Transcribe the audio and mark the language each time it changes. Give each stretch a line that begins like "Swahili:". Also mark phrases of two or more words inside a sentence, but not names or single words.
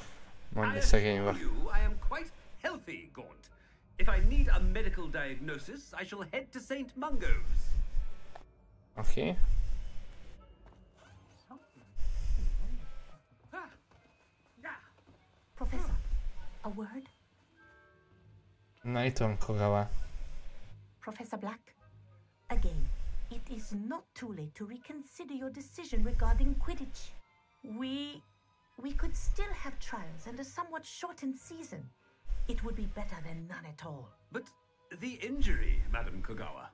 English: I assure you, I am quite healthy, Gaunt. If I need a medical diagnosis, I shall head to St. Mungo's. Okay. Professor, a word?
Hungarian: Na, itt van Kogawa.
English: Professor Black, again, it is not too late to reconsider your decision regarding Quidditch. We could still have trials and a somewhat shortened season. It would be better than none at all. But the injury, Madam Kogawa.